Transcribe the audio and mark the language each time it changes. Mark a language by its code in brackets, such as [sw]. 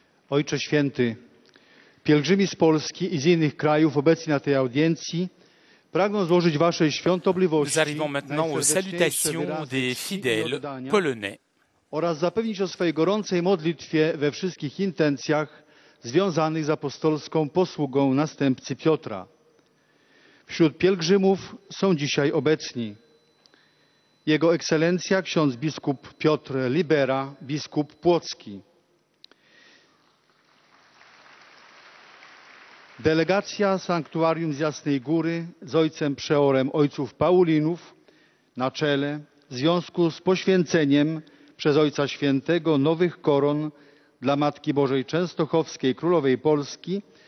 [pl] Ojcze Święty, pielgrzymi z Polski i z innych krajów obecni na tej audiencji pragną złożyć Waszej świątobliwości [fr] Nous arrivons maintenant aux salutations des fidèles polonais. [pl] Oraz zapewnić o swojej gorącej modlitwie we wszystkich intencjach związanych z apostolską posługą następcy Piotra. Wśród pielgrzymów są dzisiaj obecni Jego Ekscelencja ksiądz biskup Piotr Libera, biskup płocki, delegacja Sanktuarium z Jasnej Góry z ojcem przeorem ojców Paulinów na czele w związku z poświęceniem przez Ojca Świętego nowych koron dla Matki Bożej Częstochowskiej Królowej Polski